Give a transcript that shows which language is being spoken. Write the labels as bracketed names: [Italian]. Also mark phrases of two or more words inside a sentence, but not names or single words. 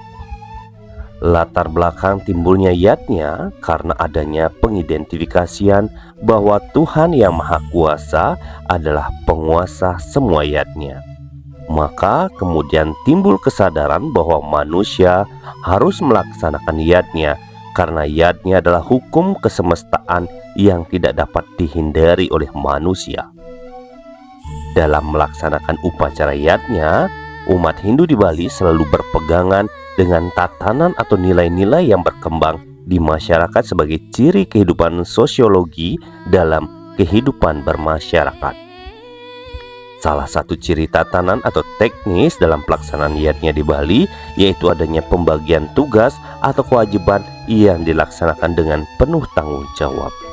[Indonesian] Latar belakang timbulnya yatnya karena adanya pengidentifikasian bahwa Tuhan Yang Maha Kuasa adalah penguasa semua yatnya. Maka kemudian timbul kesadaran bahwa manusia harus melaksanakan yatnya karena yatnya adalah hukum kesemestaan yang tidak dapat dihindari oleh manusia. Dalam melaksanakan upacara yatnya, umat Hindu di Bali selalu berpegangan dengan tatanan atau nilai-nilai yang berkembang di masyarakat sebagai ciri kehidupan sosiologi dalam kehidupan bermasyarakat. Salah satu ciri tatanan atau teknis dalam pelaksanaan yatnya di Bali yaitu adanya pembagian tugas atau kewajiban yang dilaksanakan dengan penuh tanggung jawab.